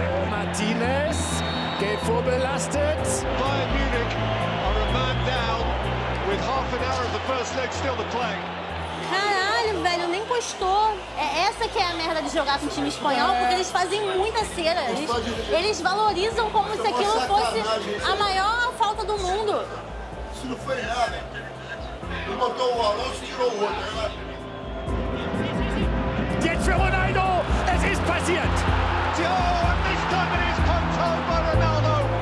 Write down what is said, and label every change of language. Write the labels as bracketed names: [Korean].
[German] Martinez geht vorbelastet. [English] Bayern Munich are a man down with half an hour of the first leg still to play. [Portuguese] Caralho, velho, nem postou. É essa que é a merda de jogar com o time espanhol, porque eles fazem muita cera. Eles valorizam como se aquilo fosse a maior falta do mundo. Isso não foi nada. Ele botou o Alonso e tirou o outro. [German] Jetzt für Ronaldo, es ist passiert. [English] Oh, and this time it is controlled by Ronaldo.